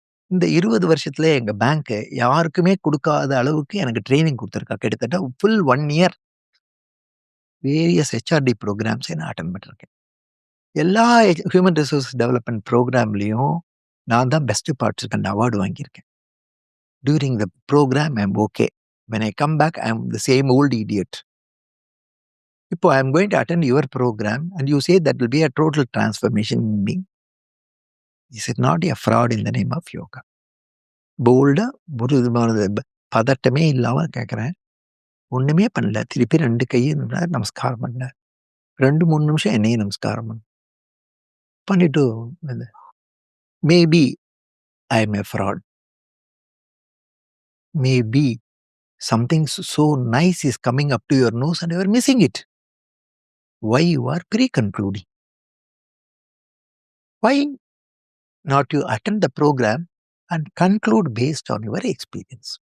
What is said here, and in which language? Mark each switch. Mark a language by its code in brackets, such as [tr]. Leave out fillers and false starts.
[ta] இந்த 20 வருஷத்துல எங்க பேங்க் யாருக்குமே குடுக்காத அளவுக்கு எனக்கு ட்ரெய்னிங் குடுத்திருக்கா. கிட்டத்தட்ட full 1 year various HRD programs நான் அட்டெண்ட் பண்ணிருக்கேன். எல்லா ஹியூமன் ரிசோர்ஸ் டெவலப்மென்ட் புரோகிராம்லயும் நான் தான் பெஸ்ட் பார்ட்டிசிபென்ட் அவார்டு வாங்கியிருக்கேன். [en] During the program, I'm okay. When I come back, I'm the same old idiot. [ta] இப்போ [en] I'm going to attend your program and you say that will be a total transformation in me. Is it not a fraud in the name of yoga? [ta] போல்டா ஒரு விதமான பதட்டமே இல்லாம கேட்குறேன். ஒண்ணுமே பண்ணல. திருப்பி 2 கையும் நமஸ்காரம் பண்ணார். 2, 3 நிமிஷம் என்னையும் நமஸ்காரம் பண்ணிட்டு [en] Maybe I am a fraud. Maybe something so nice is coming up to your nose and you are missing it. Why you are pre-concluding? Why not you attend the program and conclude based on your experience?